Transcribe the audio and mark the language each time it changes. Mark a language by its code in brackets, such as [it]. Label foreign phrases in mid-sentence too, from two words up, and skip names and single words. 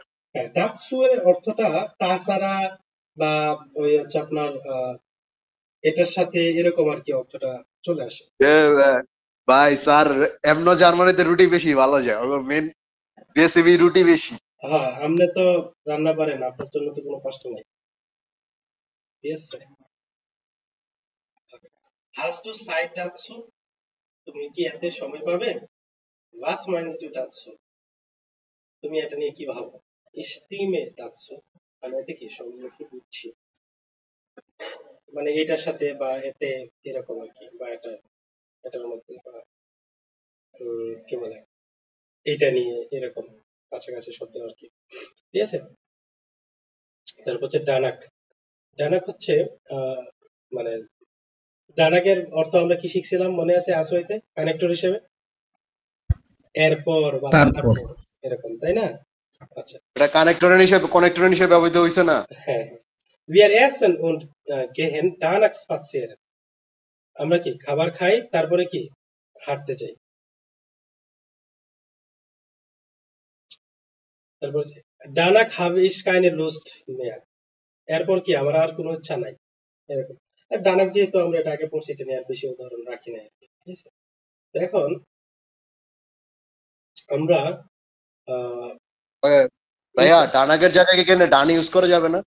[bn] হ্যাঁ, ডাকসু এর অর্থটা তাছাড়া বা ওই হচ্ছে আপনার এটার সাথে এরকম আর কি অর্থটা চলে আসে। এ, ভাই স্যার, এমন জার্মানিতে রুটি বেশি ভালো যায়, ওর মেন রেসিপি রুটি বেশি। হ্যাঁ, আপনি তো রান্না পারেন, আপনার জন্য তো কোনো কষ্ট নাই। ঠিক আছে? [de] Hast du Zeit dazu? [bn] তুমি কি এতে সময় পাবে? [de] Was meinst du dazu? [bn] তুমি এটা নিয়ে কি ভাবো? [de] Ich stimme dazu, [bn] আমি এতে কি সম্মতি দিচ্ছি, মানে এটার সাথে বা এতে এরকম আর কি, বা এটার মধ্যে বা কি বলে এটা নিয়ে এরকম কাছাকাছি শব্দ আর কি। ঠিক আছে? তারপর হচ্ছে ডানাক। ডানাক হচ্ছে আহ মানে ডানাকের অর্থ আমরা কি শিখছিলাম মনে আছে আসোইতে কানেক্টর হিসেবে? এরপর বা তারপর তারপর এরকম, তাই না? আচ্ছা, এটা কানেক্টরের হিসেবে ব্যবহৃত হয়েছে না। হ্যাঁ। [de] Wir essen und gehen danach spazieren. [bn] আমরা কি খাবার খাই তারপরে কি হাঁটতে যাই। [de] তারপর danach habe ich keine Lust mehr. [bn] এরপর কি আমার আর কোনো ইচ্ছা নাই, এরকম। আর danach যেহেতু আমরা এটা আগে পড়ছি, এটা নিয়ে আর বেশি উদাহরণ রাখি নাই আর কি। ঠিক আছে? তো এখন আমরা আহ ভাইয়া, ডানাকের জায়গায় এখানে ডান ইউজ করা যাবে না?